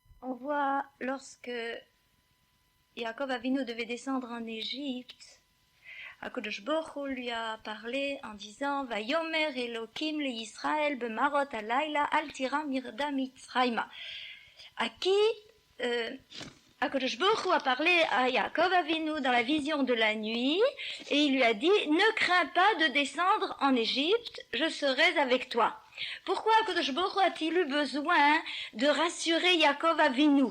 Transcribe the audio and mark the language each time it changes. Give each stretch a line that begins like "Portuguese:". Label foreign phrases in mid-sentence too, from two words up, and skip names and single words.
French: On voit lorsque Yaakov Avinu devait descendre en Égypte, HaKadosh Baruch Hu lui a parlé en disant
Hebrew: ויאמר אלוקים לישראל במראות הלילה אל תירא מרדה מצרימה.
French: À qui HaKadosh Baruch Hu a parlé à Yaakov Avinu dans la vision de la nuit et il lui a dit ne crains pas de descendre en Égypte, je serai avec toi. Pourquoi HaKadosh Baruch Hu a-t-il eu besoin de rassurer Yaakov Avinu?